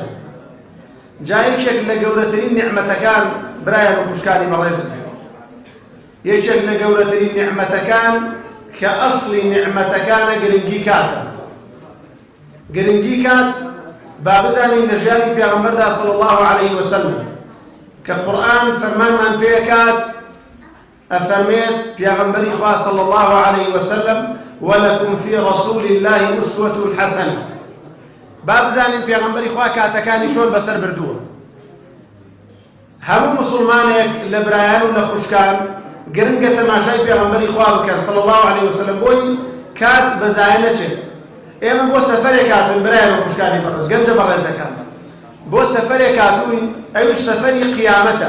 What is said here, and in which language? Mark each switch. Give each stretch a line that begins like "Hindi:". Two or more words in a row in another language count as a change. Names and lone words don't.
Central Kurdish: جا یەکێک لە گەورەترین نیعمەتەکان برایە بە خوشکانی بەڕێزم یەکێک لە گەورەترین نیعمەتەکان کە ئەسڵی نیعمەتەکانە گرنگی کاتە. گرنگی کات با بزانین لە ژیانی پێغەمبەردا
Arabic: صلی الله عليه وسلم
Central Kurdish: کە قورئان فەرمانمان پێکات ئەفەرمێت پێغەمبەری خوا
Arabic: صلی الله عليه وسلم ولكم في رسول الله أسوة حسنة.
Central Kurdish: با بزانین پێغەمبەری خوا کاتەکانی چۆن بەسەر بردووە. هەموو مسلمانێک لە برایان و لە خوشکان گرنگە تەماشای پێغەمبەری خوا بکەن
Arabic: صلی الله عليه وسلم
Central Kurdish: بۆی کات بەزایە نەچێت. ئێمە بۆ سەفەرێک هاتوین برایان و خوشکانی بەڕێز گەنجە بەڕێزەکان بۆ سەفەرێک هاتوین ئەویش سەفەری قیامەتە.